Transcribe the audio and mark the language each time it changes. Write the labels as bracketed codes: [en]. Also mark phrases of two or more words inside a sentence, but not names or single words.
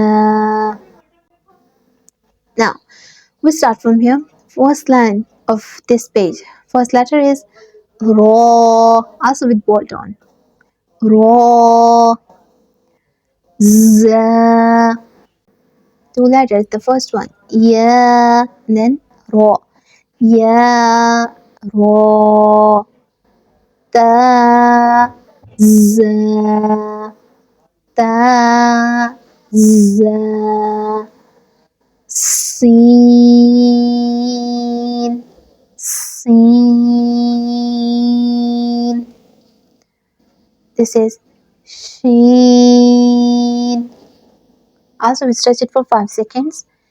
[en] Now we start from here. First line of this page. First letter is Ra, also with bolt on. Ra. Z. Two letters. The first one Ya, and then Ra. Ya. Ra. Ta. Z. Ta. Z. Sin. Sin. This is Sheen. Also, we stretch it for 5 seconds.